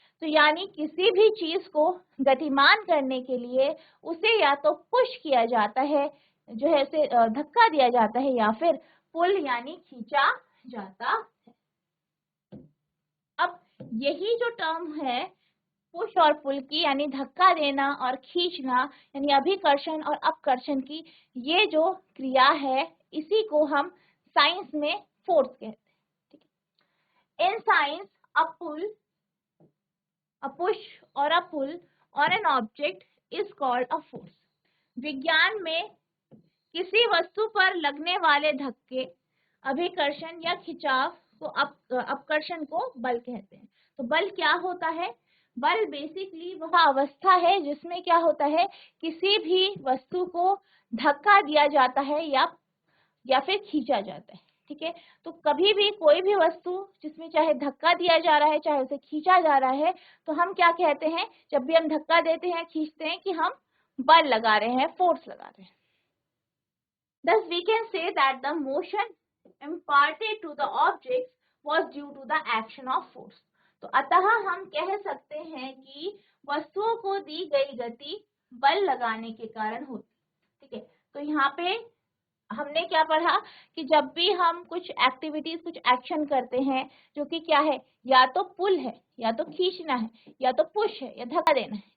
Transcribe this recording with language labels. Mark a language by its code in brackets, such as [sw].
[hi] तो यानी किसी भी चीज को गतिमान करने के लिए उसे या तो पुश किया जाता है, जो है उसे धक्का दिया जाता है, या फिर पुल यानी खींचा जाता है। अब यही जो टर्म है पुश और पुल की, यानी धक्का देना और खींचना, यानी अभिकर्षण और अपकर्षण की ये जो क्रिया है, इसी को हम साइंस में फोर्स कहते हैं। ठीक है, [en] In science a pull, a push or a pull on an object is called a force। [hi] विज्ञान में किसी वस्तु पर लगने वाले धक्के, अभिकर्षण या खिंचाव को अपकर्षण को बल कहते हैं। तो बल क्या होता है, बल बेसिकली वह अवस्था है जिसमें क्या होता है, किसी भी वस्तु को धक्का दिया जाता है या फिर खींचा जाता है। ठीक है, तो कभी भी कोई भी वस्तु जिसमें चाहे धक्का दिया जा रहा है, चाहे उसे खींचा जा रहा है, तो हम क्या कहते हैं, जब भी हम धक्का देते हैं, खींचते हैं, कि हम बल लगा रहे हैं, फोर्स लगा रहे हैं। [en] Thus we can say that the motion imparted to the objects was due to the action of force। [hi] तो अतः हम कह सकते हैं कि वस्तुओं को दी गई गति बल लगाने के कारण होती। ठीक है, तो यहाँ पे हमने क्या पढ़ा कि जब भी हम कुछ एक्टिविटीज, कुछ एक्शन करते हैं जो कि क्या है, या तो पुल है, या तो खींचना है, या तो पुश है, या धक्का देना है।